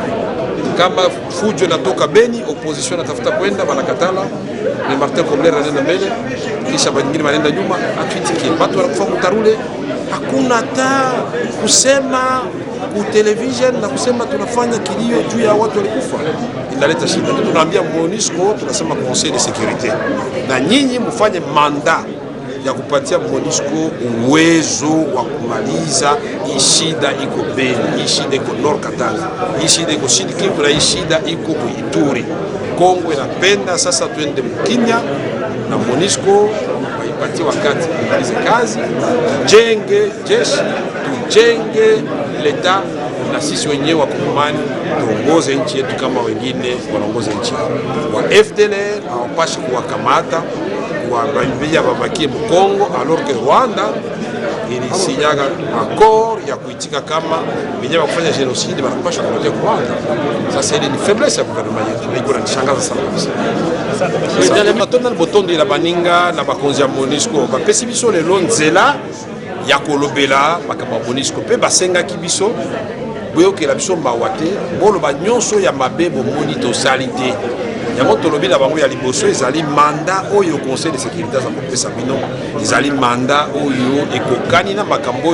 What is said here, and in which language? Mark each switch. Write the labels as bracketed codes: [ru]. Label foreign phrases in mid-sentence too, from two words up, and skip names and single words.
[sw] Kama fujo natoka Beni, opposition natafuta kwenda banakatala, ni Martin Kobler anaenda mbele, kisha wengine wanaenda nyuma, atuitike. Watu wanakufa Mutarule, hakuna hata kusema ku television na kusema tunafanya kilio juu ya watu walikufa. Inaleta shida. Tunaambia MONUSCO, tunasema [fr] Conseil de sécurité. [sw] Na nyinyi mfanye manda ya kupatia MONUSCO uwezo wa kumaliza hii shida iko Beni, hii shida iko Nord Katanga, hii shida iko Sud Kivu na hii shida iko Ituri. Kongo inapenda sasa tuende mkinya na MONUSCO waipatie wakati kumaliza kazi, tujenge jeshi, tujenge leta na sisi wenyewe wakongomani tuongoze nchi yetu kama wengine wanaongoza nchi. Wa FDLR hawapashi kuwakamata kuwaambia babakie Mkongo alors que Rwanda ilisinyaga accord ya kuitika kama wenyewe kufanya genocide wanapaswa kurudi Rwanda. Sasa ile ni faiblesse ya gouvernement yetu. Iko inanishangaza sana kabisa. [ln] Sasa matona botondo la baninga na bakonzi ya MONUSCO bapesi biso lelo nzela ya kolobela bakaba MONUSCO pe basenga kibiso boyokela biso mawate bolo banyonso ya mabebo monito salite. Yango tolobi na bango ya liboso ezali manda oyo [fr] Conseil de sécurité [ln] za kopesa bino ezali manda oyo ekokani na makambo